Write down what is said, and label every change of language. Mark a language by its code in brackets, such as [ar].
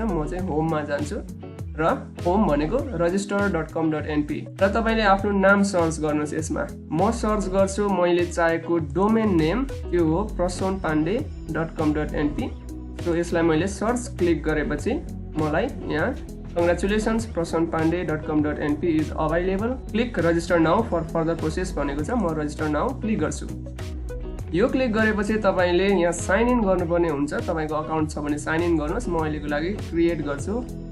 [ne] म चाहिँ होममा जान्छु र होम भनेको register.com.np र तपाईले आफ्नो नाम सर्च गर्नुस्। यसमा म सर्च गर्छु। मैले चाहेको डोमेन नेम त्यो हो prasonpande.com.np। सो यसलाई मैले सर्च क्लिक गरेपछि मलाई यहाँ [en] Congratulations, firstCommit is available. Click register now for further process [ne] भनेको छ। म register now क्लिक गर्छु। यो क्लिक गरेपछि तपाईले यहाँ साइन इन गर्नुपर्ने हुन्छ। तपाईको अकाउन्ट छ भने साइन इन गर्नुस्। म अहिलेको लागि क्रिएट गर्छु।